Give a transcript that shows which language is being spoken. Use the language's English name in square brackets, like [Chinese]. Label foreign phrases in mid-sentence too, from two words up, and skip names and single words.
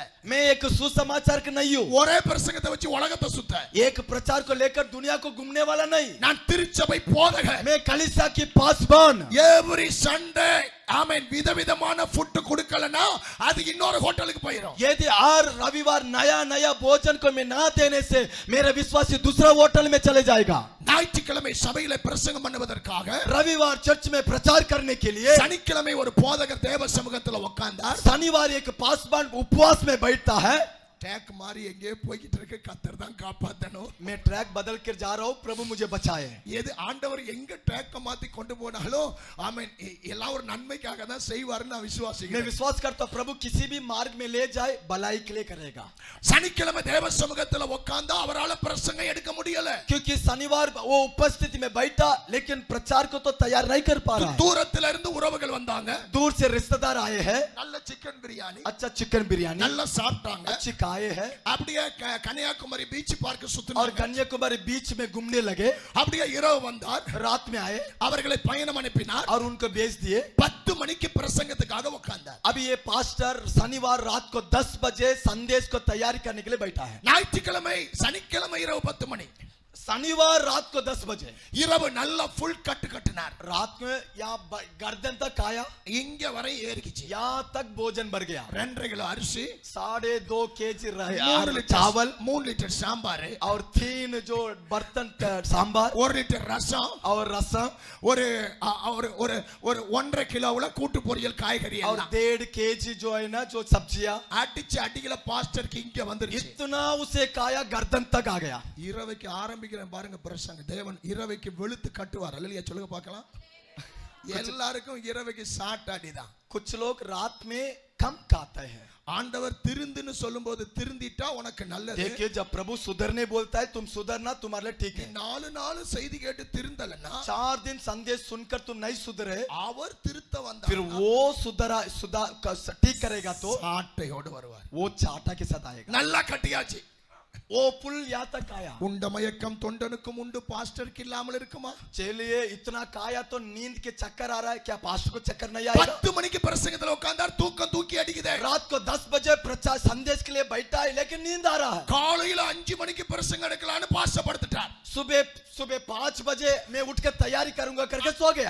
[Hindi] मैं एक सुसमाचार का नहीं हूँ. [Tamil] ஒரே பிரசங்கத்தை வச்சு உலகத்தை சுத்த. [Hindi] एक प्रचार को लेकर दुनिया को घूमने वाला नहीं. [Tamil] நான் திருச்சபை போதகன். [Hindi] मैं कलीसिया की पासवान. [English] every Sunday [Tamil] ஆமென். விதவிதமான ஃபுட் கொடுக்கலனா அது இன்னொரு ஹோட்டலுக்கு போயிடும். [Hindi] यदि हर रविवार नया नया भोजन को मैं ना देने से मेरा विश्वासी दूसरा होटल में चले जाएगा. [Tamil] ஞாயிற்றுக்கிழமை சபையில பிரசங்கம் பண்ணுவதற்காக [Hindi] रविवार चर्च में प्रचार करने के लिए [Tamil] சனிக்கிழமை ஒரு போதகர் தேவ சமூகத்துல உட்கார்ந்தார். [Hindi] शनिवार एक पासवान उपवास में बैठता है. [Tamil] டேக் மாதிரி எங்கே போய்கிட்டு இருக்கு. கர்த்தர் தான் காப்பாத்தணும். [Hindi] मैं ट्रैक बदल कर जा रहा हूँ, प्रभु मुझे बचाए. [Tamil] எது ஆண்டவர் எங்க ட்ராக்க மாத்தி கொண்டு போனாலும் ஆமென் எல்லாம் ஒரு நன்மைக்காக தான் செய்வார்னு நான் [Hindi] मैं [Tamil] விசுவாசிக்கிறேன். [Hindi] विश्वास करता हूँ प्रभु किसी भी मार्ग में ले जाए भलाई के लिए करेगा. [Tamil] சனிக்கிழமை தேவ சமூகத்துல உட்கார்ந்தா அவரால பிரசங்கம் எடுக்க முடியல. [Hindi] क्योंकि शनिवार वो उपस्थिति में बैठा लेकिन प्रचार को तो तैयार नहीं कर पा रहा. [Tamil] தூரத்துல இருந்து உறவுகள் வந்தாங்க. [Hindi] दूर से रिश्तेदार आए हैं. [Tamil] நல்ல சிக்கன் பிரியாணி [Hindi] अच्छा चिकन बिरयानी [Tamil] நல்லா சாப்பிட்டாங்க. [Hindi] अच्छी खाए हैं. [Tamil] அப்படியே கன்னியாகுமரி [English] beach park [Hindi] और [Tamil] சுத்தினாங்க. [Hindi] कन्याकुमारी बीच में घूमने लगे. [Tamil] அப்படியே இரவு வந்தார். [Hindi] रात में आए [Tamil] அவர்களை பயணம் அனுப்பினார். [Hindi] और उनको भेज दिए. [Tamil] 10 மணிக்கு பிரசங்கத்துக்காக உட்கார்ந்தார். [Hindi] अभी ये पास्टर शनिवार रात को 10 बजे संदेश को तैयारी करने के लिए बैठा है. [Tamil] ஞாயிற்றுக்கிழமை சனிக்கிழமை இரவு 10 மணி [Hindi] शनिवार रात को 10 बजे [Tamil] இரவு நல்ல ஃபுல் கட்டு கட்டினார். [Hindi] रात में यहाँ गर्दन तक आया. [Tamil] இங்க வரை ஏறிக்கிச்சு. [Hindi] यहाँ तक भोजन भर गया. [Tamil] 2 கிலோ அரிசி [Hindi] 2.5 kg [Tamil] 3 லிட்டர் [Hindi] चावल [Tamil] 3 லிட்டர் சாம்பார் [Hindi] और 3 जो बर्तन सांबार [Tamil] 1 லிட்டர் ரசம் [Hindi] और रसम [Tamil] ஒரு ஒரு ஒரு ஒரு 1.5 கிலோவுல கூட்டு பொரியல் காய்கறி [Hindi] और [Tamil] எல்லாம் [Hindi] 1.5 kg जो है ना जो सब्जियां [Tamil] அடிச்சு அடிக்கல பாஸ்டருக்கு இங்க வந்துருச்சு. [Hindi] इतना उसे खाया गर्दन तक आ गया. [Tamil] இரவைக்கு ஆரம்பிக்கிறேன் பாருங்க பிரசங்க. தேவன் இரவைக்கு வெளுத்து கட்டுவார். அல்லேலூயா சொல்லுங்க பார்க்கலாம். எல்லாருக்கும் இரவைக்கு ஷார்ட் அடிதான். [Hindi] कुछ लोग रात में कम खाते हैं. [Tamil] ஆண்டவர் திருந்துன்னு சொல்லும்போது திருந்திட்டா உனக்கு நல்லது. [Hindi] देखिए जब प्रभु सुधरने बोलता है तुम सुधरना तुम्हारे लिए ठीक है. [Tamil] 4 நாள் செய்தி கேட்டு திருந்தலனா [Hindi] 4 दिन संदेश सुनकर तुम नहीं सुधरे [Tamil] அவர் திருத்த வந்தார். [Hindi] फिर वो ठीक करेगा तो [Tamil] சாட்டையோடு வருவார். [Hindi] वो चाटा के साथ आएगा. [Tamil] நல்லா கட்டியாச்சு. [Hindi] वो पुल यहाँ तक आया। [Tamil] உண்ட மயக்கம் தொண்டனுக்கும் உண்டு, பாஸ்டருக்கு இல்லாமல் இருக்குமா? [Hindi] चलिए इतना खाया तो नींद के चक्कर आ रहा है, क्या पास्टर को चक्कर नहीं आएगा? [Tamil] 10 மணிக்கு பிரசங்கத்துல உட்கார்ந்தார், தூக்கம் தூக்கி அடிக்குதே. [Hindi] रात को 10 बजे प्रचार संदेश के लिए बैठा है लेकिन नींद आ रहा है। [Tamil] காலையில 5 மணிக்கு பிரசங்கம் எடுக்கலாம்னு பாசப்படுத்திட்டார். [Hindi] सुबह 5 बजे मैं उठ के तैयारी करूंगा करके सो गया।